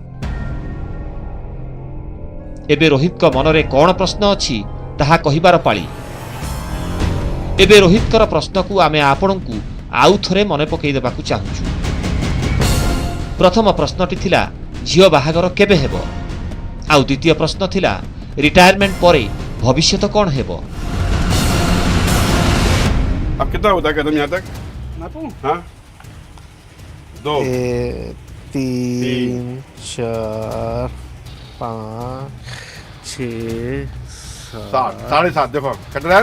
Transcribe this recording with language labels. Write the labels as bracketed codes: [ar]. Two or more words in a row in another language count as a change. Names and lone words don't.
[or] ଏବେ ରୋହିତଙ୍କ ମନରେ କ'ଣ ପ୍ରଶ୍ନ ଅଛି ତାହା କହିବାର ପାଳି। ଏବେ ରୋହିତଙ୍କର ପ୍ରଶ୍ନକୁ ଆମେ ଆପଣଙ୍କୁ ଆଉ ଥରେ ମନେ ପକାଇ ଦେବାକୁ ଚାହୁଁଛୁ। ପ୍ରଥମ ପ୍ରଶ୍ନଟି ଥିଲା ଝିଅ ବାହାଘର କେବେ ହେବ, ଆଉ ଦ୍ୱିତୀୟ ପ୍ରଶ୍ନ ଥିଲା ରିଟାୟାରମେଣ୍ଟ ପରେ ଭବିଷ୍ୟତ କ'ଣ ହେବ। [hi] अब कितना होता है कदम यहाँ तक? हाँ 2 3 4 5 6 7 7.5 देखो कट रहा है ना।